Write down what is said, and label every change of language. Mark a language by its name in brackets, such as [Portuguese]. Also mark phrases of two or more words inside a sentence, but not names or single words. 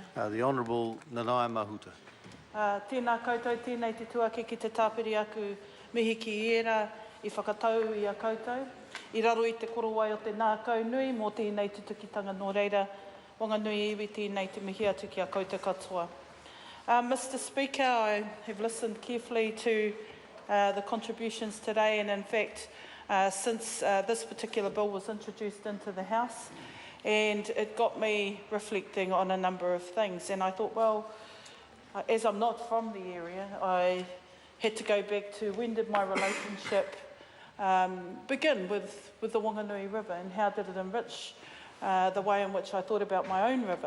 [English] The Honourable Nanaia Mahuta. [Māori] Tēnā koutou, tēnei te tuake ki te tāpiri aku mihi ki era I whakatau I a koutou. I raro I te korowai o te nākau nui, mō tēnei tutukitanga nō reira, Whanganui iwi tēnei te mihi atu ki a koutou katoa. [English] Mr Speaker, I have listened carefully to the contributions today, and in fact, since this particular bill was introduced into the House, and it got me reflecting on a number of things. And I thought, well, as I'm not from the area, I had to go back to when did my relationship begin with the Whanganui River, and how did it enrich the way in which I thought about my own river.